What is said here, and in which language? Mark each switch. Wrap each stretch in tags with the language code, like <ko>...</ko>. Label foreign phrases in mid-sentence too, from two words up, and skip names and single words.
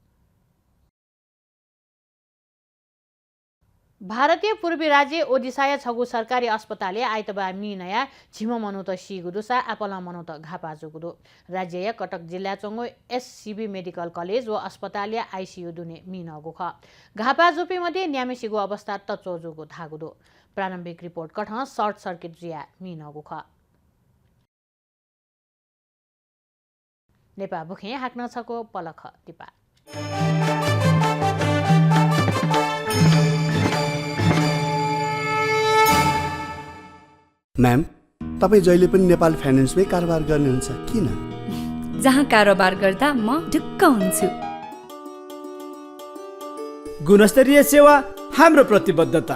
<new>भारतीय पूर्वी राज्य ओडिसाया छगु सरकारी अस्पतालले आइतबार मिनया झिम मनोत सिगुदुसा आपला मनोत घापाजुगुदो राज्य या कटक जिल्ला चंगो एससीबी मेडिकल कलेज व अस्पताल या आईसीयू दुने मिनगु ख घापाजुपी मध्ये न्यामेसिगु अवस्था तचोजुगु धागुदो प्रारम्भिक रिपोर्ट कठ</new> <en>short circuit</en> <new>जिया मिनगु ख नेपा बुखे हाक्न छको पलख टिपा</new> <ne>म्याम तपाईँ जहिले पनि नेपाल फाइनेन्समै कारोबार गर्नुहुन्छ किन? जहाँ कारोबार गर्दा म ढुक्क हुन्छु। गुणस्तरीय सेवा हाम्रो प्रतिबद्धता।</ne>